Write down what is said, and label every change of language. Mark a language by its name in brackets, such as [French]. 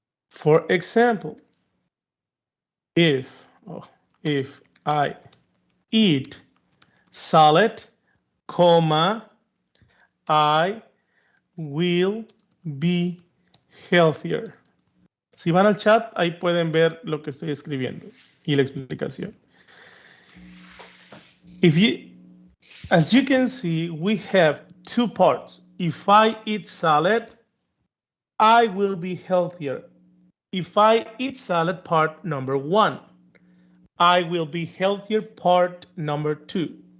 [English] For example, if I eat salad, comma, I will be healthier. [Spanish] Si van al chat, ahí pueden ver lo que estoy escribiendo y la explicación. [English] As you can see, we have two parts. If I eat salad, I will be healthier. If I eat salad, part number 1. I will be healthier, part number 2.